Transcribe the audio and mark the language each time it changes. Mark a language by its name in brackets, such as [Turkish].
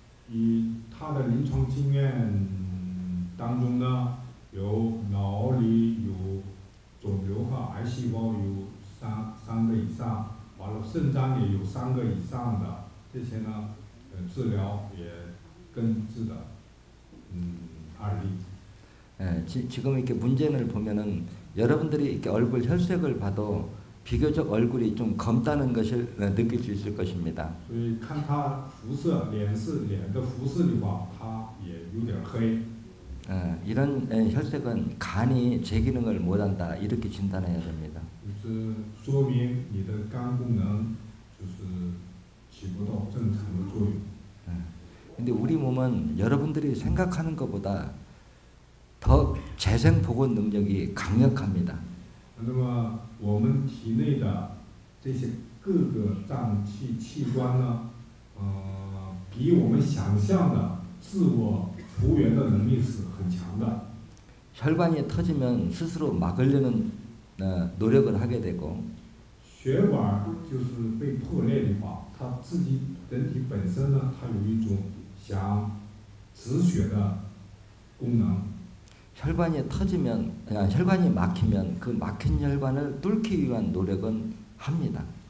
[Chinese] 以他的临床经验当中呢，有脑里有肿瘤和癌细胞有三个以上，完了肾脏也有3个以上的，这些呢，治疗也根治的，案例。 [Korean] 지금 이렇게 문제를 보면은 여러분들이 이렇게 얼굴 혈색을 봐도 비교적 얼굴이 좀 검다는 것을 느낄 수 있을 것입니다. [Chinese] 所以看他肤色，脸的肤色的话，他也有点黑。 [Korean] 이런 혈색은 간이 제 기능을 못한다 이렇게 진단해야 됩니다. [Chinese] 就是说明你的肝功能就是起不到正常的作用。 [Korean] 근데 우리 몸은 여러분들이 생각하는 것보다 더 재생 복원 능력이 강력합니다. [Chinese] 那么我们体内的这些各个脏器器官呢，比我们想象的自我复原的能力是很强的。 [Korean] 혈관이 터지면 스스로 막으려는 노력을 하게 되고 [Chinese] 血管就是被破裂的话，它自己人体本身呢，它有一种想止血的功能。 [Korean] 혈관이 터지면, 혈관이 막히면 그 막힌 혈관을 뚫기 위한 노력은 합니다.